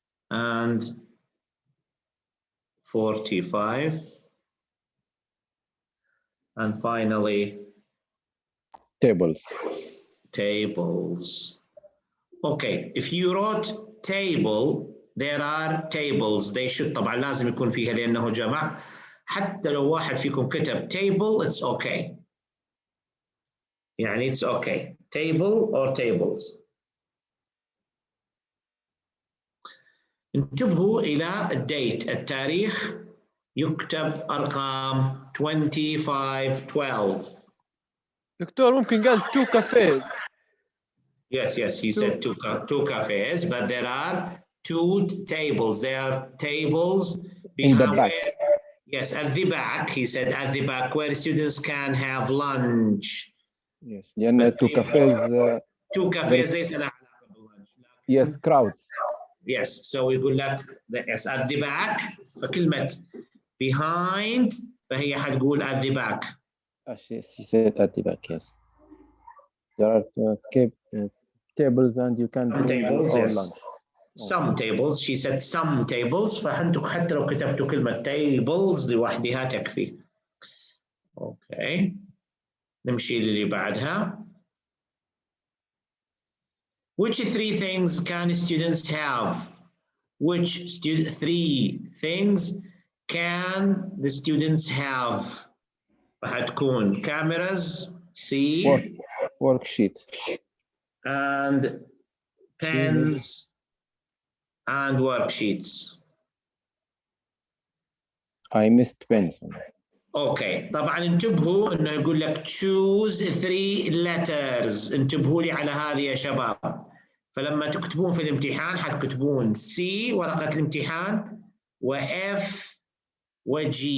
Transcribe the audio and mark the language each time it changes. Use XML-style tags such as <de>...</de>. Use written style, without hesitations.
<en>And 45. And finally, Tables. Tables. Okay, if you wrote table, there are tables. They should</en> <ar>طبعا لازم يكون فيها لأنه جمع. حتى لو واحد فيكم كتب table,</ar> <en>it's okay.</en> <ar>يعني</ar> <en>it's okay. Table or tables.</en> <ar>انتبهوا إلى الديت، التاريخ يكتب أرقام 25 12. دكتور ممكن قال 2 cafes.</ar> <en>Yes, he said two cafes, but there are 2 tables. There are tables in the back. Yes, at the back. He said at the back where students can have lunch. Yes,</en> <ar>لأن</ar> <en>2 cafes.</en> <ar>2 cafes ليس لها علاقة باللانش.</ar> <en>Yes, crowd. Yes, so</en> <ar>يقول لك</ar> <en>yes at the back.</en> <ar>فكلمة behind فهي حتقول</ar> <en>at the back. She said at the back. Yes. There are tables and you can bring tables, your yes. lunch. Some tables. She said some tables.</en> <ar>فأنتم حتى لو كتبتوا كلمة tables لوحدها تكفي. Okay. نمشي للي بعدها.</ar> <en>Which 3 things can students have? Which 3 things can the students have? حتكون cameras, C, worksheet, and pens and worksheets. I missed pens.</en> <ar>Okay, طبعا انتبهوا انه يقول لك</ar> <en>choose 3 letters.</en> <ar>انتبهوا لي على هذه يا شباب. فلما تكتبون في الامتحان حتكتبون C ورقة الامتحان وF وG.</ar>